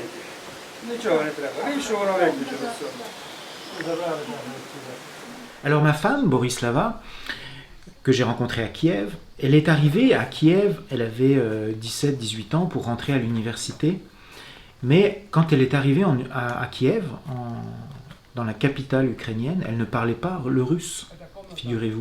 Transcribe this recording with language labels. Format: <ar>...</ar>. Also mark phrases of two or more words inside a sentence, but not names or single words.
<uk>Нічого не треба. Він що воно виключило все. Забрали там.</uk> <fr>Alors ma femme, Borislava, que j'ai rencontrée à Kiev, elle est arrivée à Kiev, elle avait 17-18 ans pour rentrer à l'université. Mais quand elle est arrivée à Kiev, dans la capitale ukrainienne, elle ne parlait pas le russe, figurez-vous.</fr>